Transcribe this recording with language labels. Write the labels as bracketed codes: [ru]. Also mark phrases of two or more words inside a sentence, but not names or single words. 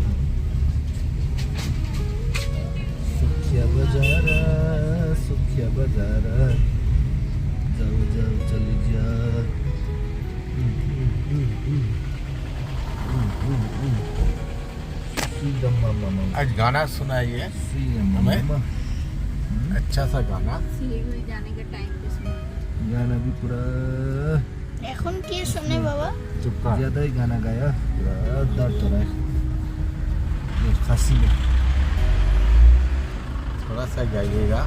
[hi] सुखिया बाजारा जाओ चली जा। आज गाना सुनाइए हमें अच्छा सा गाना শিলিগুড়ি जाने का टाइम पे सुना गाना भी पूरा [bn] এখন কি শুনে বাবা? [hi] चुप कर ज्यादा ही गाना गाया, पूरा दर्द हो रहा है ये खांसी में। थोड़ा सा गाइएगा